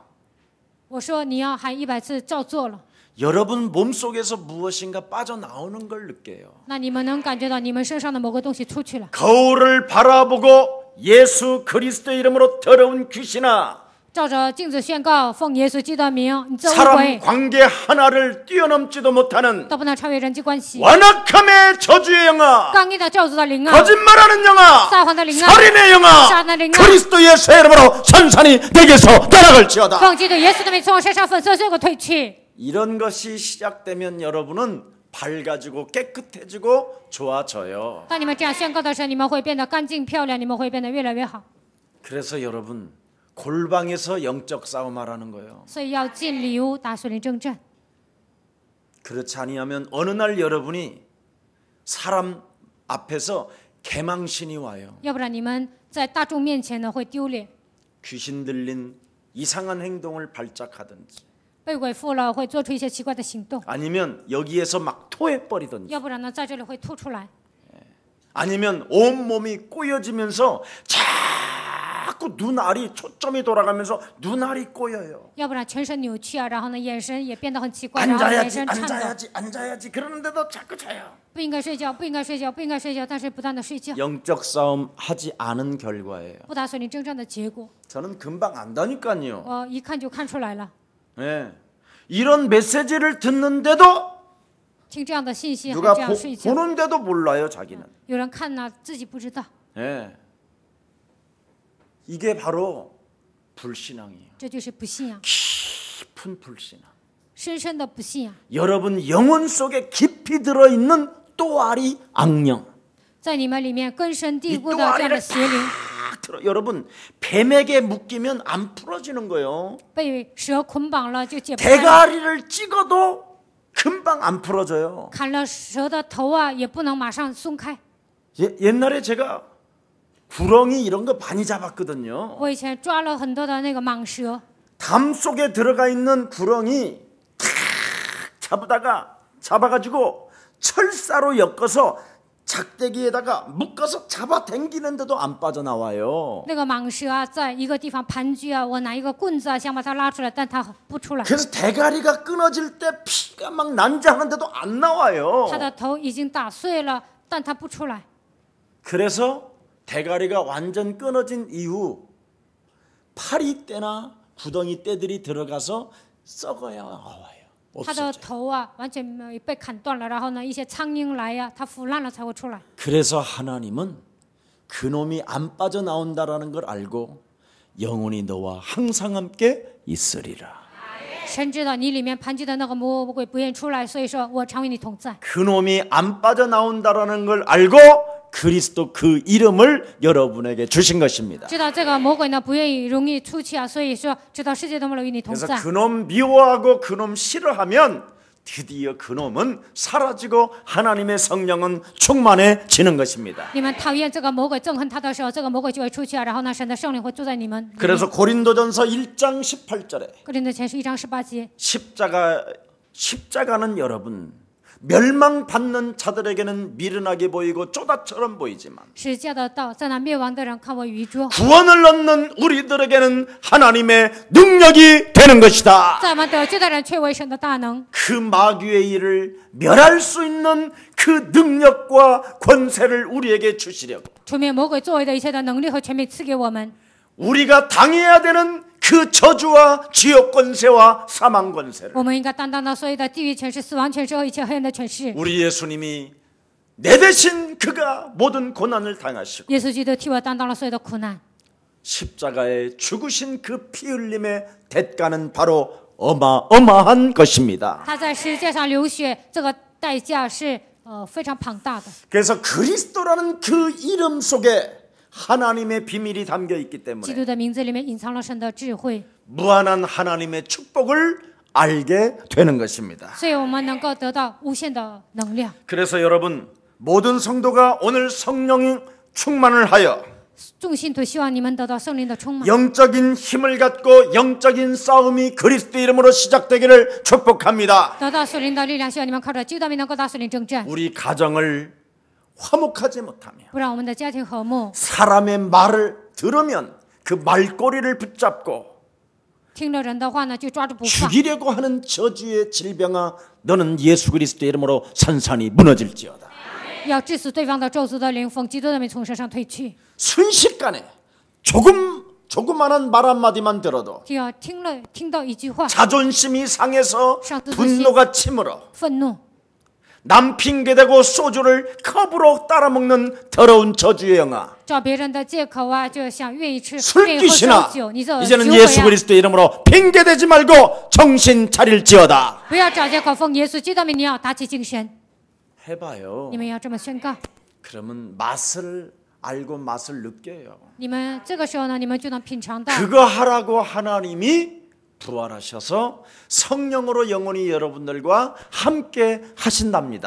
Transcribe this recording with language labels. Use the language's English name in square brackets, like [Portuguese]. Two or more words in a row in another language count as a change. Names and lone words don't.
[Chinese] 我说你要喊100次，照做了。 [Korean] 여러분 몸속에서 무엇인가 빠져나오는 걸 느껴요. [Chinese] 那你们能感觉到你们身上的某个东西出去了。 [Korean] 거울을 바라보고 예수 그리스도의 이름으로 더러운 귀신아 [Chinese] 照着镜子宣告，奉耶稣基督的名，你这污 [Korean] 사람 [Chinese] 秽 [Korean] 관계 하나를 뛰어넘지도 못하는 [Chinese] 都不能超越人际关系。 [Korean] 완악함의 저주의 영아, [Chinese] 刚硬的咒诅的灵啊， [Korean] 거짓말하는 영아, [Chinese] 撒谎的灵啊， [Korean] 살인의 영아, [Chinese] 杀人的灵啊， [Korean] 그리스도 예수의 이름으로 산산이 내게서 떠나갈지어다. [Chinese] 奉基督耶稣的名从我身上粉碎这个退去。 [Korean] 이런 것이 시작되면 여러분은 밝아지고 깨끗해지고 좋아져요. [Chinese] 当你们这样宣告的时候，你们会变得干净漂亮，你们会变得越来越好。 [Korean] 그래서 여러분 골방에서 영적 싸움하라는 거예요. [Chinese] 所以要进里屋打属灵征战。 [Korean] 그렇지 아니하면 어느 날 여러분이 사람 앞에서 개망신이 와요. [Chinese] 要不然你们在大众面前呢会丢脸， [Korean] 귀신 들린 이상한 행동을 발작하든지 [Chinese] 被鬼附了会做出一些奇怪的行动， [Korean] 아니면 여기에서 막 토해버리든지 [Chinese] 要不然呢在这里会吐出来， [Korean] 아니면 온몸이 꼬여지면서 자꾸 눈알이 초점이 돌아가면서 눈알이 꼬여요. [Chinese] 要不然全身扭曲啊，然后呢眼神也变得很奇怪，然后眼 [Korean] 앉아야지 [Chinese] 神颤抖， [Korean] 앉아야지 앉아야지 그러는데도 자꾸 자요. [Chinese] 不应该睡觉，不应该睡觉，不应该睡觉，但是不断的睡觉， [Korean] 영적 싸움 하지 않은 결과예요. [Chinese] 不打属灵征战的结果， [Korean] 저는 금방 안다니까요. [Chinese] 我一看就看出来了。 [Korean] 네. 이런 메시지를 듣는데도 [Chinese] 听这样的信息还 [Korean] 누가 [Chinese] 这样睡觉， [Korean] 보는데도 몰라요 자기는. [Chinese] 有人看呢自己不知道， [Korean] 네. 이게 바로 불신앙이에요. [Chinese] 这就是不信仰， [Korean] 깊은 불신앙. [Chinese] 深深的不信仰， [Korean] 여러분 영혼 속에 깊이 들어있는 또아리 악령. [Chinese] 在你们里面根深蒂 [Korean] 이 [Chinese] 固的这样的 [Korean] 또아리를 [Chinese] 邪灵， [Korean] 딱 들어. 여러분 뱀에게 묶이면 안 풀어지는 거예요. [Chinese] 被蛇捆绑了就解不开了， [Korean] 대가리를 찍어도 금방 안 풀어져요. [Chinese] 砍了蛇的头啊也不能马上松开。 [Korean] 옛날에 제가 구렁이 이런 거 많이 잡았거든요. [Chinese] 我以前抓了很多的那个蟒蛇， [Korean] 담 속에 들어가 있는 구렁이 탁 잡아가지고 철사로 엮어서 작대기에다가 묶어서 잡아당기는데도 안 빠져나와요. [Chinese] 那个蟒蛇啊在一个地方盘踞啊，我拿一个棍子啊想把它拉出来，但它不出来， [Korean] 그래서 대가리가 끊어질 때 피가 막 난자하는데도 안 나와요. [Chinese] 它的头已经打碎了，但它不出来。 [Korean] 그래서 대가리가 완전 끊어진 이후 파리 때나 구덩이 때들이 들어가서 썩어야 나와요. [Chinese] 它的 [Korean] 없어져요. [Chinese] 头啊完全被砍断了，然后呢一些苍蝇来呀、它腐烂了才会出来。 [Korean] 그래서 하나님은 그놈이 안 빠져나온다라는 걸 알고 영원히 너와 항상 함께 있으리라. [Chinese] 神知道你里面盘踞的那个魔鬼不愿意出来，所以说我常与你同在。 [Korean] 그놈이 안 빠져나온다라는 걸 알고 그리스도 그 이름을 여러분에게 주신 것입니다. [Chinese] 知道这个魔鬼呢不愿意容易出去啊，所以说知道世界都没有与你同 [Korean] 그래서 [Chinese] 在。 [Korean] 그놈 미워하고 그놈 싫어하면 드디어 그놈은 사라지고 하나님의 성령은 충만해지는 것입니다. [Chinese] 你们讨厌这个魔鬼、憎恨他的时候，这个魔鬼就会出去啊，然后呢，神的圣灵会住在你们里面。 [Korean] 그래서 고린도전서 1장 18절에 [Chinese] 哥林多前书1章18节， [Korean] 십자가는 여러분 멸망받는 자들에게는 미련하게 보이고 쪼다처럼 보이지만 [Chinese] 十字架的道在那灭亡的人看为愚拙， [Korean] 구원을 얻는 우리들에게는 하나님의 능력이 되는 것이다. [Chinese] 在我们得救的人却为神的大能。 [Korean] 그 마귀의 일을 멸할 수 있는 그 능력과 권세를 우리에게 주시려고 [Chinese] 除灭魔鬼作为的一切的能力和权柄赐给我们， [Korean] 우리가 당해야 되는 그 저주와 지옥 권세와 사망 권세를 [Chinese] 我们应该担当到所有的地狱权势、死亡权势和一切黑暗的权势。 [Korean] 우리 예수님이 내 대신 그가 모든 고난을 당하시고 [Chinese] 耶稣基督替我担当了所有的苦难， [Korean] 십자가에 죽으신 그 피 흘림의 대가는 바로 어마어마한 것입니다. [Chinese] 他在十字架上流血，这个代价是非常庞大的。 [Korean] 그래서 그리스도라는 그 이름 속에 하나님의 비밀이 담겨 있기 [Chinese] 基 [Korean] 때문에 [Chinese] 督的名字里面隐藏了神的智慧， [Korean] 무한한 하나님의 축복을 알게 되는 것입니다. [Chinese] 所以我们能够得到无限的能量。 [Korean] 그래서 여러분 모든 성도가 오늘 성령 충만을 하여 [Chinese] 众信徒希望你们得到圣灵的充满， [Korean] 영적인 힘을 갖고 영적인 싸움이 그리스도 이름으로 시작되기를 축복합니다. [Chinese] 得到属灵的力量，希望你们靠着基督的名能够打属灵征战， [Korean] 우리 가정을 화목하지 못하며 [Chinese] 不让我们的家庭和睦。 [Korean] 사람의 말을 들으면 그 말꼬리를 붙잡고 [Chinese] 听了人的话呢，就抓住不放。 [Korean] 죽이려고 하는 저주의 질병아 너는 예수 그리스도의 이름으로 산산이 무너질지어다. [Chinese] 要致死对方的咒诅的灵，奉基督的名从身上退去。 [Korean] 순식간에 조금 조그마한 말 한마디만 들어도 [Chinese] 只要听到一句话， [Korean] 자존심이 상해서 상투 분노가 치밀어 [Chinese] 愤怒， [Korean] 남 핑계대고 소주를 컵으로 따라먹는 더러운 저주의 영아 [Chinese] 找别人的借口啊，就想愿意喝 [Korean] 술귀신아 [Chinese] 酒，你这 [Korean] 이제는 [Chinese] 酒 [Korean] 예수 [Chinese] 鬼啊！ [Korean] 그리스도 이름으로 핑계대지 말고 정신 차릴지어다 [Chinese] 不要找借口，奉耶稣基督的名，你要打起精神， [Korean] 해봐요 [Chinese] 你们要这么宣告。 [Korean] 그러면 맛을 알고 맛을 느껴요 [Chinese] 你们这个时候呢，你们就能品尝到。 [Korean] 그거 하라고 하나님이 부활하셔서 성령으로 영원히 여러분들과 함께 하신답니다